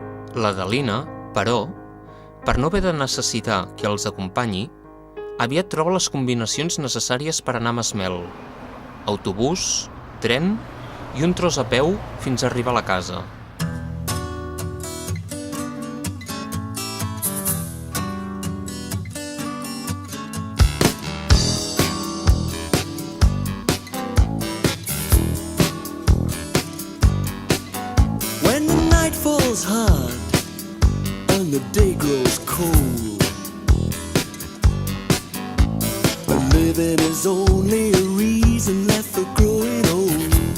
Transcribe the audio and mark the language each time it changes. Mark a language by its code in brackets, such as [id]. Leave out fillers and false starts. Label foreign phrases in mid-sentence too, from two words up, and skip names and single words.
[ca] L'Adelina, però, per no haver de necessitar qui els acompanyi, aviat troba les combinacions necessàries per anar a Masmel: autobús, tren i un tros a peu fins a arribar a la casa. [en] When the night falls hard and the day grows cold, but living is only a reason left for growing old.